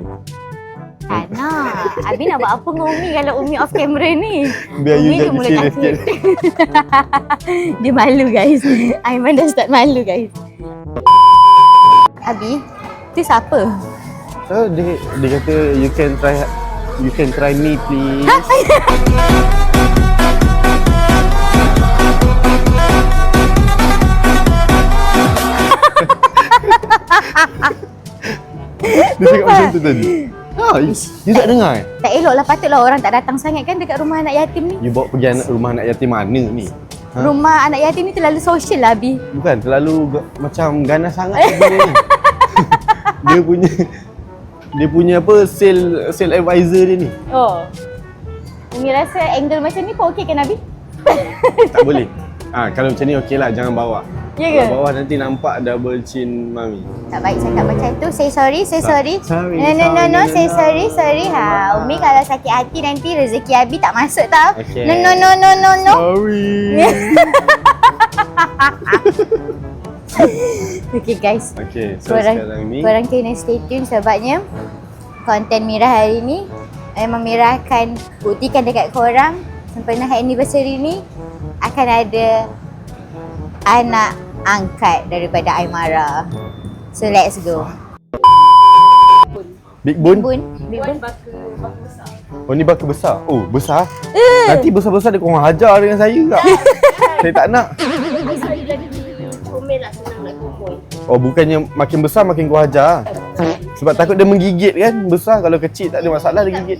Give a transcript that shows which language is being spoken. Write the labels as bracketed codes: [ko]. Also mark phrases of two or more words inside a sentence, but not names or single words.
[ms] Tak nak. Abi nak buat apa dengan Umi kalau Umi [en] off camera [ms] ni? Biar you Umi jadi mula serius takut. sikit. Dia malu guys. Aiman dah start malu guys. Abi, tu siapa? [en] So, [ms] dia kata [en] you can try me please. [ms] Dia cakap macam tu tadi. You tak dengar eh? Tak elok lah, patutlah orang tak datang sangat kan dekat rumah anak yatim ni. You bawa pergi rumah anak yatim mana ni? Rumah anak yatim ni terlalu sosial lah Abi. Bukan, terlalu macam ganas sangat benda ni. Dia punya apa, [en] sale advisor [ms] dia ni. Oh. Umi rasa angle macam ni pun okey kan Abi? Tak boleh. Kalau macam ni okey lah, jangan bawa. Ya ke? Kalau bawah nanti nampak [en] double chin [ms] mami. Tak baik cakap macam tu. [en] Say sorry. Sorry, No. Say sorry. [ms] Umi kalau sakit hati nanti rezeki Abi tak masuk tau. [en] Okay. No. Sorry. Okay guys. [ms] Okay, so sekarang ni Korang kena [en] stay tune [ms] sebabnya konten Mira hari ni memang Mira akan buktikan dekat korang sempena anniversary ni akan ada anak angkat daripada Aimara. [en] So let's go. Big Bone. Big Bun. [ms] Oh ni baka besar. Oh besar. Nanti besar-besar dia korang hajar dengan saya tak? Saya tak nak. Oh bukannya makin besar makin kau hajar. Sebab takut dia menggigit kan. Besar kalau kecil tak ada masalah dia gigit.